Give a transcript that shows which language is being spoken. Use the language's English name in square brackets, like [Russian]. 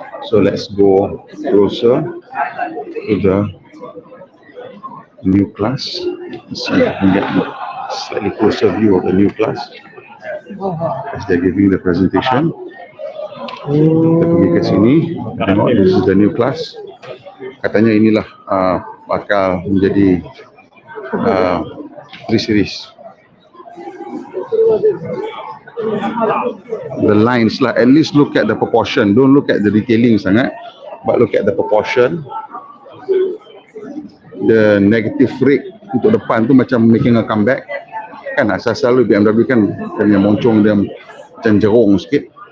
[English] So let's go closer to the new class. Let's see if we can get a slightly closer view of the new class as they're giving the presentation. [Malay] Kita pergi ke sini, tengok, [English] this is the new class. [Malay] Katanya inilah bakal menjadi 3 series. [English] The lines lah, at least look at the proportion. Don't look at the detailing sangat, but look at the proportion. The negative rate [Malay] untuk depan tu macam [English] making a comeback. [Malay] Kan asal-asal BMW kan punya moncong dia macam jerung sikit.